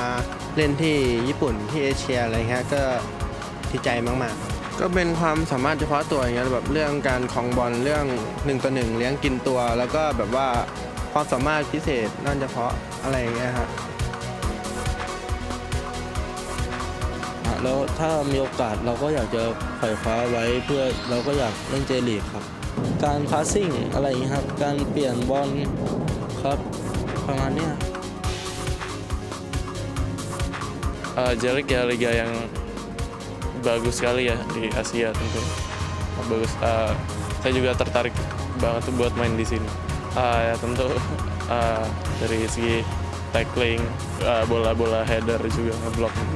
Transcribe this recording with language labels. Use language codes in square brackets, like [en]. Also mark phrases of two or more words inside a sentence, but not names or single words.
[th] เล่นที่ญี่ปุ่นที่เอเชียอะไรเงี้ยก็ดีใจมากๆก็เป็นความสามารถเฉพาะตัวอย่างเงี้ยแบบเรื่องการครองบอลเรื่อง1 ต่อ 1เลี้ยงกินตัวแล้วก็แบบว่าความสามารถพิเศษนั่นเฉพาะอะไรอย่างเงี้ยครับ แล้วถ้ามีโอกาสเราก็อยากจะไขว่คว้าไว้เพื่อเราก็อยากเล่นเจลีกครับการพาสซิ่งอะไรอย่างนี้ครับการเปลี่ยนบอลครับประมาณนี้ [id] J-League ya liga yang bagus sekali ya di Asia tentu bagus. Saya juga tertarik banget buat main di sini. Ya tentu dari segi tackling, bola-bola header juga ngeblok.